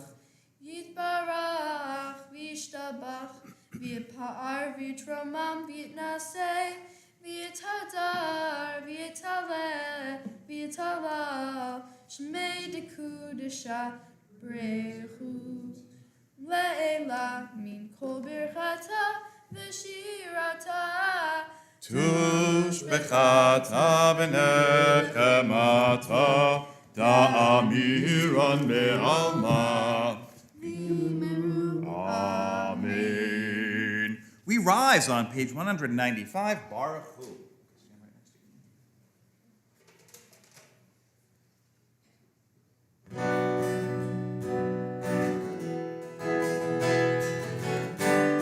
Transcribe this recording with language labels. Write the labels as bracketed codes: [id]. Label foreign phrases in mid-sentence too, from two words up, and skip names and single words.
[arc] יתברך וישתבח ויתפאר ויתרומם ויתנשא ויתהדר ויתעלה שמה דקודשא בריך הוא לעלא מן כל ברכתא ושירתא. תשבחתא ונחמתא דאמירן בעלמא. Amen. [en] We rise on page 195, [he] ברוך הוא. [en] Stand right next to you.